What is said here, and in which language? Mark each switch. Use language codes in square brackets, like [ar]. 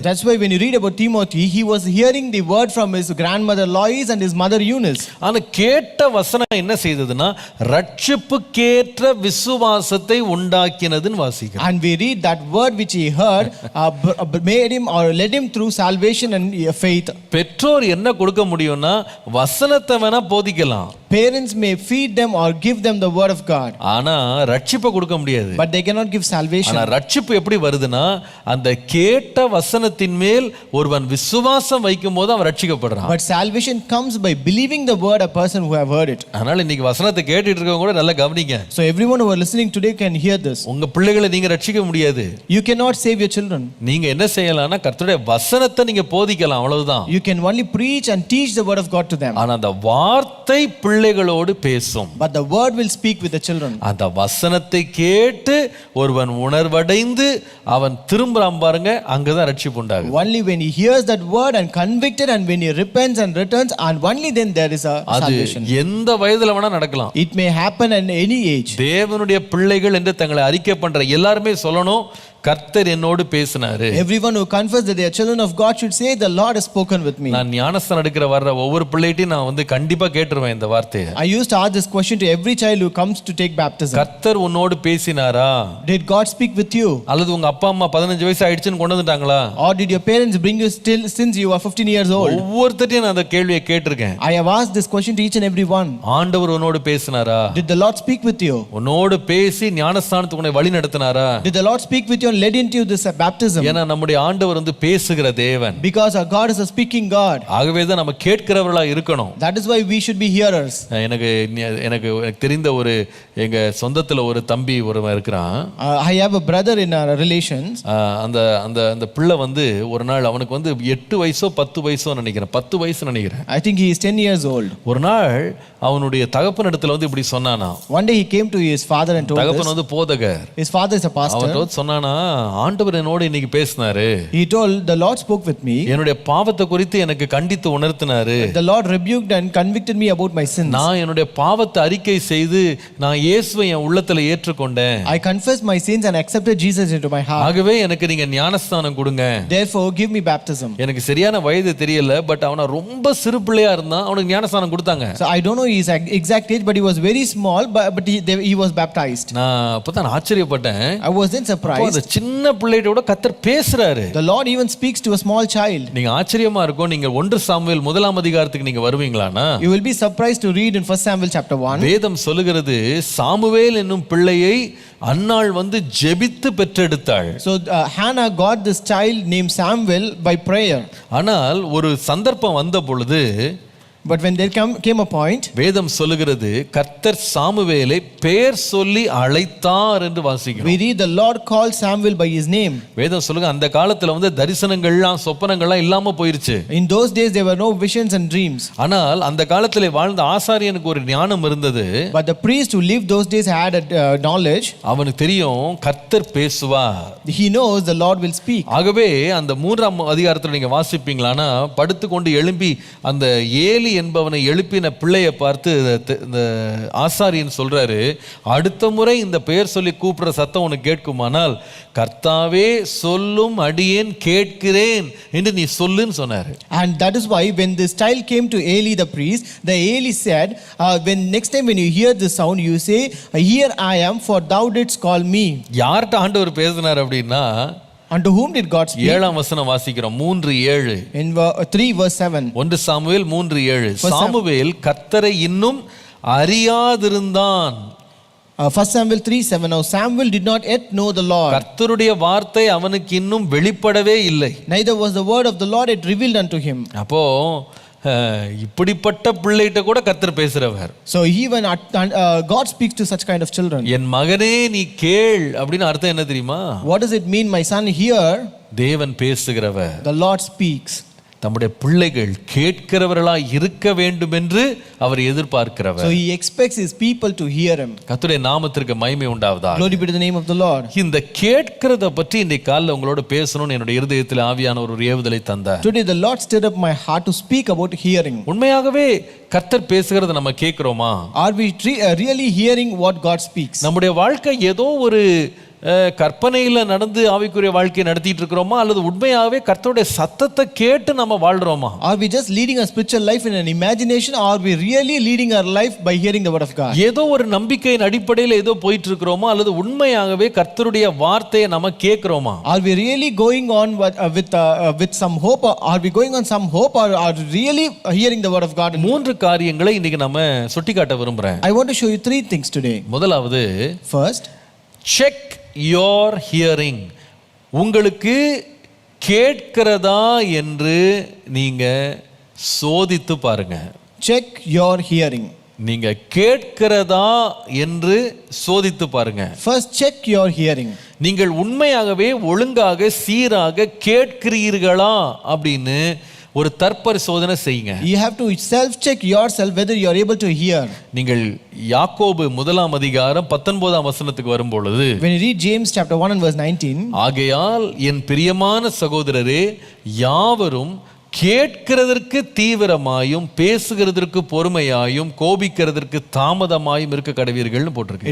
[en] That's why when you read about Timothy, he was hearing the word from his grandmother Lois and his mother Eunice. [ta] ஆனா கேட்ட வசனம் என்ன செய்ததுன்னா, ரட்சிப்புக்கேற்ற விசுவாசத்தை உண்டாக்கினதுன்னு வாசிக்கிறோம். [en] And we read that word which he heard made him or led him through salvation and faith. [ta] பெற்றோர் என்ன கொடுக்க முடியும்னா, வசனத்தை வேணா போதிக்கலாம். [en] Parents may feed them or give them the word of God. [ta] ஆனா ரட்சிப்பை கொடுக்க முடியாது. [en] But they cannot give salvation. [ta] ஆனா ரட்சிப்பு எப்படி வருதுன்னா, அந்த கேட்ட வசனத்தின் மேல் ஒருவன் விசுவாசம் வைக்கும்போது அவன் ரட்சிக்கப்படுறான். [en] But salvation comes by believing the word a person who have heard it. [ta] அதனால இன்னைக்கு வசனத்தை கேட்டுட்டு இருக்கவங்க கூட நல்லா கவனிங்க. [en] So everyone who are listening today can hear this. [ta] உங்க பிள்ளைகளை நீங்க ரட்சிக்க முடியாது. [en] You cannot save your children. [ta] நீங்க என்ன செய்யலாம்னா, கர்த்தருடைய வசனத்தை நீங்க போதிக்கலாம், அவ்வளவுதான். [en] You can only preach and teach the word of God to them. [ta] ஆனா அந்த வார்த்தை பிள்ளைகளோடு பேசும். [en] but the word will speak with the children. [ta] அந்த வசனத்தை கேட்டு ஒருவன் உணர்வடைந்து அவன் திரும்புறான் பாருங்க, அங்கதான் ரட்சிப்பு உண்டாகும். [en] Only when he hears that word and convicted, and when he repents and returns, and only then there is a salvation. [ta] எந்த வயதுல வேணா நடக்கலாம். [en] It may happen at any age. [ta] தேவனுடைய பிள்ளைகள் என்று தங்களை அறிக்கை பண்ற எல்லாருமே சொல்லணும், கர்த்தர் என்னோடு பேசினாரு. [en] Everyone who confess that they are children of God should say, the Lord has spoken with me. [ta] நான் ஞானஸ்தானம் எடுக்கிற வர்ற ஒவ்வொரு பிள்ளைகிட்டையும் நான் வந்து கண்டிப்பா கேட்டுருவேன் இந்த வார்த்தையை. [en] I used to ask this question to every child who comes to take baptism. [ta] கர்த்தர் உன்னோடு பேசினாரா? [en] Did God speak with you? [ta] அல்லது உங்க அப்பா அம்மா 15 வயசு ஆயிடுச்சுன்னு கொண்டு வந்துட்டாங்களா? [en] Or did your parents bring you still since you were 15 years old? [ta] ஒவ்வொருத்தரையும் நான் அந்த கேள்வியை கேட்டிருக்கேன். [en] I have asked this question to each and every one. [ta] ஆண்டவர் உன்னோடு பேசினாரா? [en] Did the Lord speak with you? [ta] உன்னோடு பேசி ஞானஸ்தானத்துக்கு உன்னை வழி நடத்தினாரா? [en] Did the Lord speak with you and led into this baptism? [ta] ஏன்னா நம்முடைய ஆண்டவர் வந்து பேசுகிற தேவன். [en] Because our God is a speaking God. [ta] ஆகவே தான் நம்ம கேட்கிறவர்களா இருக்கணும். [en] That is why we should be hearers. [ta] எனக்கு தெரிந்த ஒரு எங்க சொந்தத்துல ஒரு தம்பி ஒருவன் இருக்கிறான். [en] I have a brother in our relations. [ta] அந்த அந்த அந்த பிள்ளை வந்து ஒரு நாள் அவனுக்கு வந்து 8 வயசோ 10 வயசோ நினைக்கிறேன், 10 வயசு நினைக்கிறேன். [en] I think he is 10 years old. [ta] ஒரு நாள் அவனுடைய தகப்பன் இடத்துல வந்து இப்படி சொன்னானா. [en] One day he came to his father and told [ta] தகப்பன் வந்து போதகர். [en] His father is a pastor. [ta] அவன் சொன்னானா, ஆண்டவர் என்னோடு இன்னைக்கு பேசினாரு. [en] He told, the Lord spoke with me. [ta] என்னுடைய பாவத்தை குறித்து எனக்கு கண்டித்து உணர்த்தினாரு. [en] The Lord rebuked and convicted me about my sins. [ta] நான் என்னுடைய பாவத்தை அறிக்கை செய்து நான் இயேசுவை என் உள்ளத்துல ஏற்றுக்கொண்டேன். [en] I confessed my sins and accepted Jesus into my heart. [ta] ஆகவே எனக்கு நீங்க ஞானஸ்தானம் கொடுங்க. [en] Therefore give me baptism. [ta] எனக்கு சரியான வயது தெரியல, பட் அவன ரொம்ப சிறு பிள்ளையா இருந்தான், அவனுக்கு ஞானஸ்தானம் கொடுத்தாங்க. [en] So I don't know his exact age, but he was very small, but he was baptized. [ta] நான் அப்பதான் ஆச்சரியப்பட்டேன். [en] I was then surprised. [ta] அந்த சின்ன பிள்ளையோட கர்த்தர் பேசுறாரு. [en] The Lord even speaks to a small child. [ta] நீங்க ஆச்சரியமா இருக்கும். நீங்க 1 சாமுவேல் 1 அதிகாரத்துக்கு நீங்க வருவீங்களானா? [en] You will be surprised to read in 1 Samuel chapter 1. [ta] வேதம் சொல்லுகிறது, சாமுவேல் என்னும் பிள்ளையை அன்னாள் வந்து ஜெபித்து பெற்றெடுத்தாள். [en] So Hannah got this child named Samuel by prayer. [ta] ஆனால் ஒரு சந்தர்ப்பம் வந்த பொழுது, [en] but when there came a point, [ta] வேதம் சொல்லுகிறது, கர்த்தர் சாமுவேலை பெயர் சொல்லி அழைத்தார் என்று வாசிக்கிறோம். [en] we read the Lord called Samuel by his name. [ta] வேதம் சொல்லுங்க, அந்த காலத்துல வந்து தரிசனங்கள்லாம் சொப்பனங்கள்லாம் இல்லாம போயிருச்சு. [en] In those days there were no visions and dreams. [ta] ஆனால் அந்த காலத்துல வாழ்ந்த ஆசாரியனுக்கு ஒரு ஞானம் இருந்தது. [en] But the priest who lived those days had a knowledge. [ta] அவனுக்கு தெரியும் கர்த்தர் பேசுவார். [en] He knows the Lord will speak. [ta] ஆகவே அந்த 3 அதிகாரத்துல நீங்க வாசிப்பீங்களானா, படுத்துக்கொண்டு எழும்பி அந்த ஏலி என்பவனை எழுப்பின பிள்ளையை பார்த்து இந்த ஆசாரியன் சொல்றாரு, அடுத்த முறை இந்த பெயர் சொல்லி கூப்பிடுற சத்தம் உனக்கு கேட்குமானால் கர்த்தாவே சொல்லும் அடியேன் கேட்கிறேன் என்று நீ சொல்லுன்னு சொன்னாரு. [en] And that is why when this child came to Eli the priest, the Eli said, when next time when you hear this sound, you say, here I am, for thou didst call me. [ta] யார்கிட்ட ஆண்டவர் பேசினார் அப்படின்னா, [en] unto whom did God speak? [ta] 7ஆம் வசனம் வாசிக்கிறோம், 3:7. [en] In 3 verse 7. [ta] 1 Samuel 3:7. Samuel கர்த்தரை இன்னும் அறியாதிருந்தான். [en] 1 Samuel 3:7. Now Samuel did not yet know the Lord. [ta] கர்த்தருடைய வார்த்தை அவனுக்கு இன்னும் வெளிப்படவே இல்லை. [en] Neither was the word of the Lord yet revealed unto him. [ta] அப்போ இப்படிப்பட்ட பிள்ளைகிட்ட கூட கர்த்தர் பேசுறவர். [en] So even God speaks to such kind of children. [ta] என் மகனே நீ கேள் அப்படின்னு அர்த்தம் என்ன தெரியுமா? [en] What does it mean, my son, hear? [ta] தேவன் பேசுகிறவர். [en] The Lord speaks. [ta] தம்முடைய பிள்ளைகள் கேட்கிறவர்களாய் இருக்க வேண்டும் என்று அவர் எதிர்பார்க்கிறவர். [en] So he expects his people to hear him. [ta] கர்த்தருடைய நாமத்திற்கு மகிமை உண்டாவதாக. [en] Glory be to the name of the Lord. [ta] இந்த கேட்கிறத பற்றி இந்த காலையில உங்களோட பேசணும்னு என்னுடைய இருதயத்தில் ஆவியானவர் ஒரு ஏவுதலை தந்தார். [en] Today the Lord stirred up my heart to speak about hearing. [ta] உண்மையாகவே கர்த்தர் பேசுகிறத நம்ம கேட்கிறோமா? [en] Are we really hearing what God speaks? [ta] நம்முடைய வாழ்க்கை ஏதோ ஒரு கற்பனையில நடந்து ஆவிக்குரிய வாழ்க்கையை நடத்திட்டு இருக்கிறோமா, அல்லது உண்மையாகவே கர்த்தருடைய சத்தத்தை கேட்டு நம்ம வாழ்றோமா? [en] Are we just leading a spiritual life in an imagination, or are we really leading our life by hearing the word of God? [ta] ஏதோ ஒரு நம்பிக்கையின் அடிப்படையில் ஏதோ போயிட்டு இருக்கிறோமா, அல்லது உண்மையாகவே கர்த்தருடைய வார்த்தையை நம்ம கேட்கிறோமா? [en] Are we really going on with some hope, or are we going on some hope, or are we really hearing the word of God? [ta] 3 காரியங்களை இன்னைக்கு நம்ம சுட்டிக்காட்ட விரும்புறேன். [en] I want to show you 3 things today. [ta] முதலாவது, [en] first, check your hearing. [ta] உங்களுக்கு கேட்கிறதா என்று நீங்க சோதித்து பாருங்க. [en] check your hearing. [ta] நீங்க கேட்கிறதா என்று சோதித்து பாருங்க. [en] first check your hearing. [ta] நீங்கள் உண்மையாகவே ஒழுங்காக சீராக கேட்கிறீர்களா அப்படின்னு ஒரு தற்பரிசோதனை செய்யுங்க. [en] You have to self-check yourself whether you are able to hear. [ta] நீங்கள் யாக்கோபு 1:19 வரும் பொழுது, [en] When you read James chapter 1 and verse 19, [ta] ஆகையால் என் பிரியமான சகோதரரே, யாவரும் கேட்கிறதற்கு தீவிரமாயும் பேசுகிறதற்கு பொறுமையாயும் கோபிக்கிறதற்கு தாமதமாயும் இருக்க கடவீர்கள்னு போட்டிருக்கு.